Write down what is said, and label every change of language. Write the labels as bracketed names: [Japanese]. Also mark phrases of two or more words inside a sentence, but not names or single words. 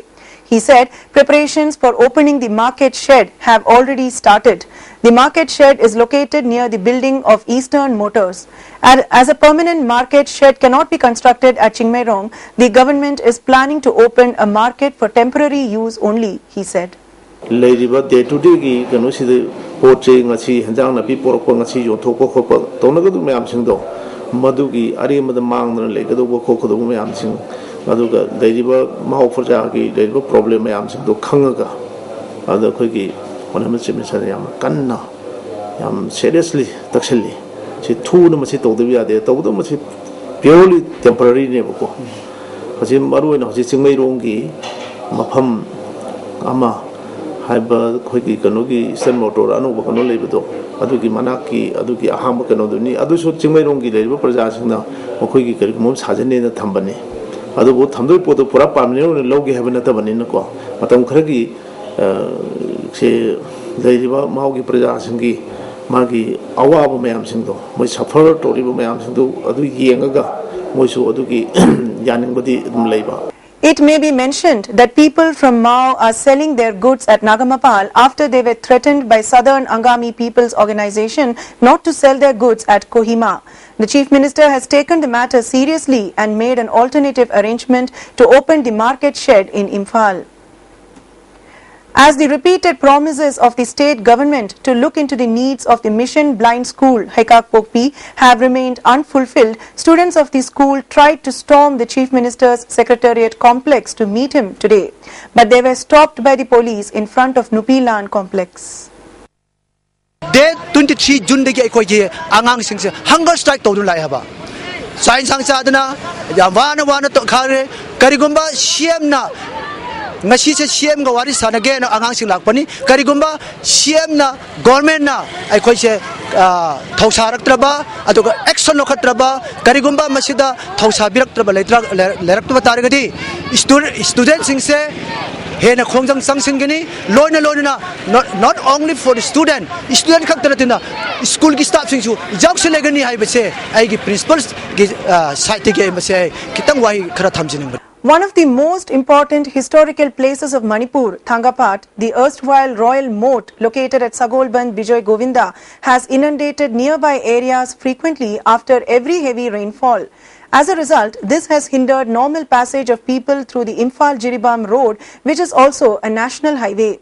[English] He said preparations for opening the market shed have already started. The market shed is located near the building of Eastern Motors. As a permanent market shed cannot be constructed at Chingmairong, the government is planning to open a market for temporary use only, he said. [Manipuri] Day-to-day kano sida poche ngasi hanjang na pi porokpa ngasi yontokpa khopa tonagadu mayam singdo madugi arimada mangdana legado khokado mayam sing maduga deriba mahok forja gi deriba problem mayam singdo khangaga ada khogi onama chimisa yam kanna yam seriously takselli si thu na masi tawdabi ade tawdo masi [English] purely temporary [Manipuri] ne bako haji maru na haji Chingmairong gi mafam ama haiba khogi kanogi Eastern Motor anu bakano lebedo adugi manaki adugi ahamba kano duni aduso Chingmairong gi leba praja singna khogi kari mom sajane na thambane adu bo thamdoi podo pura pamne ne logi habana tabani na ko matam kharagi se leba maugi praja singi magi awaba mayam singdo moi suffer toriba mayam singdo adu yengaga moisu adugi yaningbadi dum leiba. [English] It may be mentioned that people from Mao are selling their goods at Nagamapal after they were threatened by Southern Angami People's Organization not to sell their goods at Kohima. The Chief Minister has taken the matter seriously and made an alternative arrangement to open the market shed in Imphal. As the repeated promises of the state government to look into the needs of the Mission Blind School, Haikak Pokpi, have remained unfulfilled, students of the school tried to storm the Chief Minister's Secretariat complex to meet him today, but they were stopped by the police in front of Nupilan complex. [Manipuri] Day 23 June dagi aikoi angang singse [English] hunger strike [Manipuri] tawdu lai haba sain sangsa adana wana to khare karigumba CM na ngasi se CM ga wari sanage na angang sing lakpani karigumba CM na government na aikoi se thausarak traba aduga action lokhatraba karigumba masida thausa birak traba lerak traba taragadi student singse hena khongjang sangsingani loina [English] not only for the student [Manipuri] khakta school ki staff singsu jawse legani haibase ai gi principals gi site ge mase kitang wai khara thamjining. [English] One of the most important historical places of Manipur, Thangapat, the erstwhile royal moat located at Sagolband, Bijoy Govinda, has inundated nearby areas frequently after every heavy rainfall. As a result, this has hindered normal passage of people through the Imphal-Jiribam road, which is also a national highway.